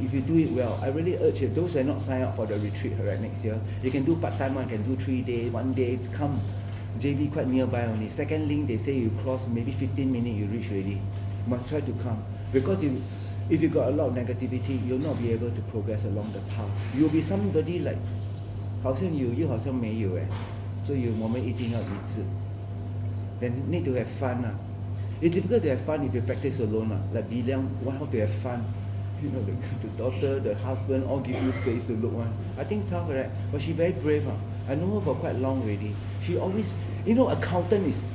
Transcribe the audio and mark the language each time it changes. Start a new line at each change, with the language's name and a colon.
English: If you do it well, I really urge you, those who are not signed up for the retreat next year, you can do part-time one, can do 3 days, 1 day, come. JB quite nearby only. Second link, they say you cross maybe 15 minutes, you reach already. You must try to come. Because if you got a lot of negativity, you'll not be able to progress along the path. You'll be somebody like,
Chinese: 好像有又好像没有所以我们一定要一致。
English: Then need to have fun It's difficult to have fun if you practice alone Like Biliang, how to have fun. The daughter, the husband, all give you face to look one. I think tough, right? But she very brave I know her for quite long already. She always, accountant is